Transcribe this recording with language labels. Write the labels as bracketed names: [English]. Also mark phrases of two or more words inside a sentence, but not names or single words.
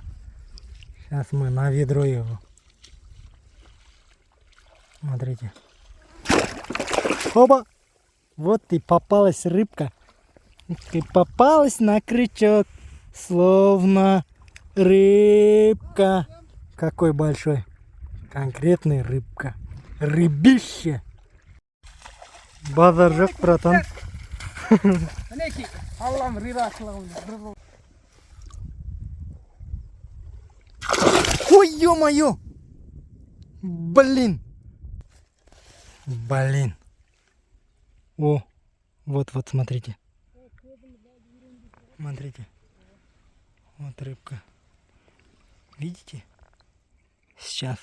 [Russian] Сейчас мы на ведро его. Смотрите. Оба! Вот и попалась рыбка. И попалась на крючок. Словно рыбка. Какой большой. Конкретный рыбка. Рыбище. [Kazakh] Базар жоқ, [Russian] братан. Ой, ё-моё! Блин! О, вот, смотрите. Смотрите. Вот рыбка. Видите? Сейчас.